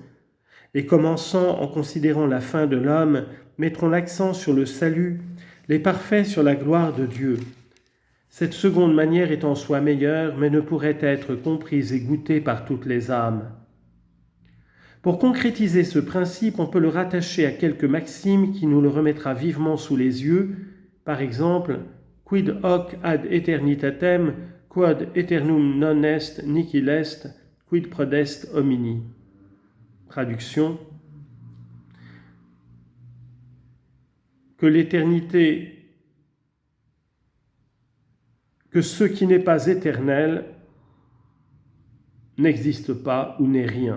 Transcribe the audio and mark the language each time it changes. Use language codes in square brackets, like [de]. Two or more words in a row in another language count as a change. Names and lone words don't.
[fr] Les commençants, en considérant la fin de l'homme, mettront l'accent sur le salut, les parfaits sur la gloire de Dieu. Cette seconde manière est en soi meilleure, mais ne pourrait être comprise et goûtée par toutes les âmes. Pour concrétiser ce principe, on peut le rattacher à quelques maximes qui nous le remettra vivement sous les yeux. Par exemple, [la] quid hoc ad eternitatem, quod eternum non est nihil est, quid prodest homini. [fr] Traduction. Que l'éternité, que ce qui n'est pas éternel n'existe pas ou n'est rien.